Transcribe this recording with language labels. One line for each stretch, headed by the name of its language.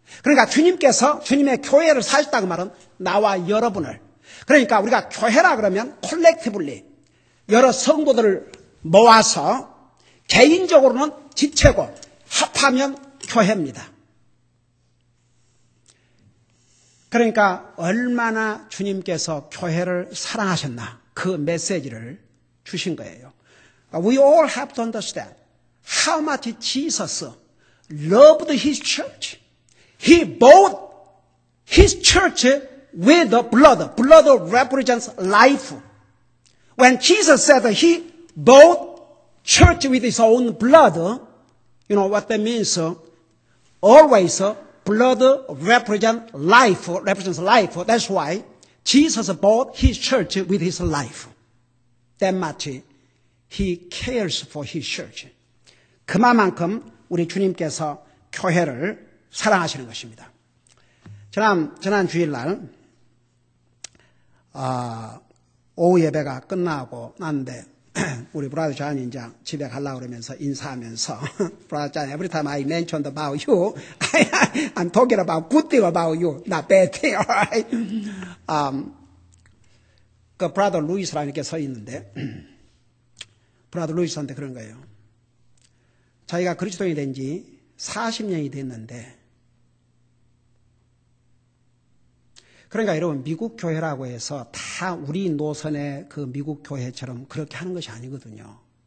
Korean: 그러니까 주님께서 주님의 교회를 사셨다고 말은 나와 여러분을, 그러니까 우리가 교회라 그러면 콜렉티블리 여러 성도들을 모아서 개인적으로는 지체고 합하면 교회입니다. 그러니까 얼마나 주님께서 교회를 사랑하셨나 그 메시지를 주신 거예요.
English: We all have to understand how much Jesus loved His church. He bought His church with the blood. Blood represents life. When Jesus said He bought church with His own blood, you know what that means? Always blood represents life. That's why Jesus bought His church with His life. That much He cares for His church.
Korean: 그만큼 우리 주님께서 교회를 사랑하시는 것입니다. 지난 주일날 오후 예배가 끝나고 났는데 우리 브라더 존이 이제 집에 가려고 그러면서 인사하면서 브라더 존,
English: every time I mentioned about you, I'm talking about good thing about you, not bad thing, alright?
Korean: 그 브라더 루이스라는 게 서 있는데 브라더 루이스한테 그런 거예요. 자기가 그리스도인이 된 지 40년이 됐는데, 그러니까 여러분 미국 교회라고 해서 다 우리 노선의 그 미국 교회처럼 그렇게 하는 것이 아니거든요.